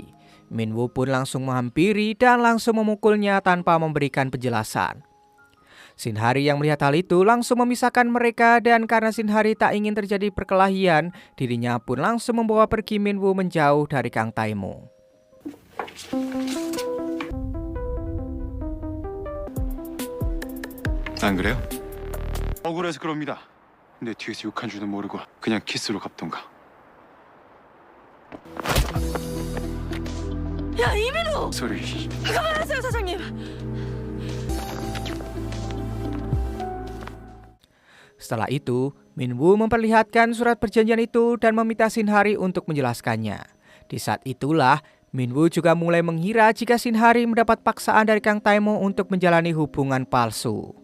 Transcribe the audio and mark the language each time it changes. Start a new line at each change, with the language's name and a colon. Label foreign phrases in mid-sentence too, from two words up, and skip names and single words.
Indonesian: Minwoo pun langsung menghampiri dan langsung memukulnya tanpa memberikan penjelasan. Shin Hari yang melihat hal itu langsung memisahkan mereka dan karena Shin Hari tak ingin terjadi perkelahian, dirinya pun langsung membawa pergi Minwoo menjauh dari Kang Taemo.
Korean: 안 그래요? 억울해서 그럽니다. 내 뒤에서 욕한 줄도 모르고 그냥 키스로 갚던가. 야, 이민호! 소리. 그만하세요, 사장님!
Indonesian: Setelah itu, Minwoo memperlihatkan surat perjanjian itu dan meminta Shin Hari untuk menjelaskannya. Di saat itulah, Minwoo juga mulai mengira jika Shin Hari mendapat paksaan dari Kang Taemo untuk menjalani hubungan palsu.